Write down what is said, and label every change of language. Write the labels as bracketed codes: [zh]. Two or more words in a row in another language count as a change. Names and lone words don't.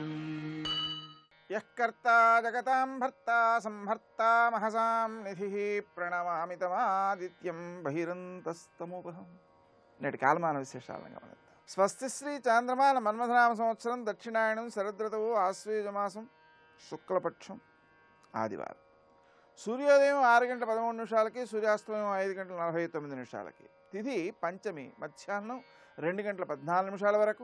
[sa] यः कर्ता जगतां भर्ता संहर्ता महसां निधिः प्रणमामि तमादित्यं बहिरन्तस्तमुपहं। [te] నేటి కాలమాన విశేషాలను గమనిద్దాం. స్వస్తి శ్రీ చాంద్రమాన మన్మథనామ సంవత్సరం దక్షిణాయనం శరదృతువు ఆశ్వయుజమాసం శుక్లపక్షం ఆదివారం. సూర్యోదయం 6:13 సూర్యాస్తమయం 5:49 తిథి పంచమి మధ్యాహ్నం 2:14 వరకు.